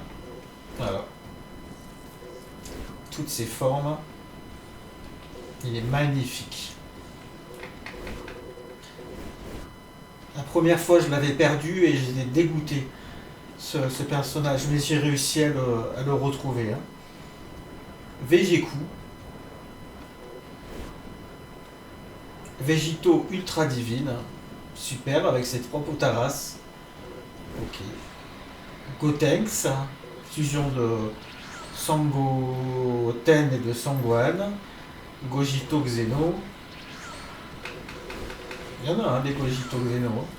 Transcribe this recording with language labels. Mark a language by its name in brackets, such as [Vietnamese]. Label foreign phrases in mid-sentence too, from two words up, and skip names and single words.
[French] Voilà. Toutes ces formes. Il est magnifique. La première fois, je l'avais perdu et j'étais dégoûté, ce personnage, mais j'ai réussi à le retrouver. Hein. Végécou. Végito Ultra Divine. Super, avec ses 3 Potaras. Ok. Gotenks. Fusion de Sangoten et de Sangohan. Gogito Xeno. Il y en a un des Gogito Xeno.